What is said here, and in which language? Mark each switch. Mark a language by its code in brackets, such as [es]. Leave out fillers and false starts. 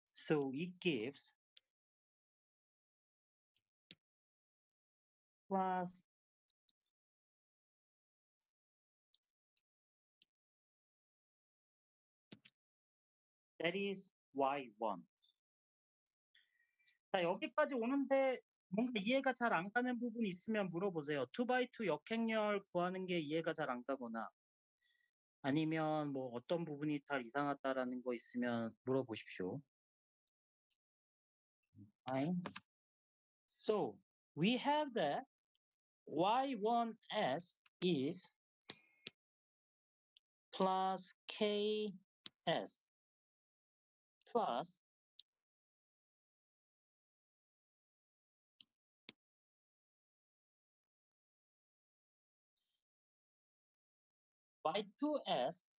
[en] So it gives plus that is y1. [ko] 자, 여기까지 오는데 뭔가 이해가 잘 안 가는 부분이 있으면 물어보세요. 2x2 역행렬 구하는 게 이해가 잘 안 가거나 아니면 뭐 어떤 부분이 다 이상하다라는 거 있으면 물어보십시오. [en] Fine. So we have that y1s is plus ks plus y2s.